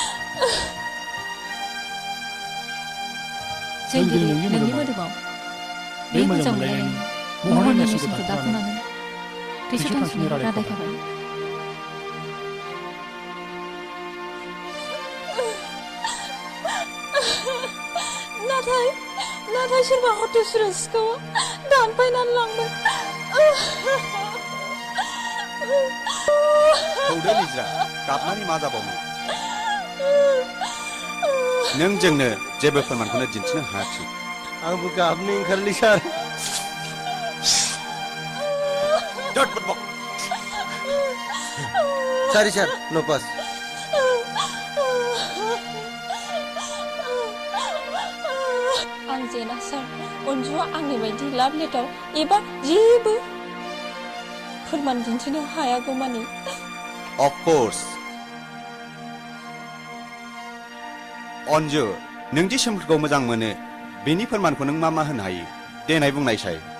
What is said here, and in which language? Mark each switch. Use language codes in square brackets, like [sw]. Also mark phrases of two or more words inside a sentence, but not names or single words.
[brx] जों दिनै नोंनि मोदोमाव बे मोजां मोनलायनायनि महरनि नेरसोनखौ दाफुंनानै थैस' थांखिनि रादाय खाबाय नाथाय सोरबा हटेल सिखाव दानफायनानै लांबाय थौदो निज्रा गाबनानै मा जाबावनो नों जोंनो जेबो फोरमानखौनो दिन्थिनो हायाखिसै आंबो गाबनो ओंखारलै सार [en] Sorry sir, no pass. [brx] आं जेना सार अनजुआ आंनि बायदि [en] love letter [brx] एबा जेबो फोरमान दिन्थिनो हायागौमानि [en] Of course. [brx] अन्जु नों दि सोमखोरखौ मोजां मोनो बेनि फोरमानखौ नों मा होनो हायो देनाय बुंनायसाय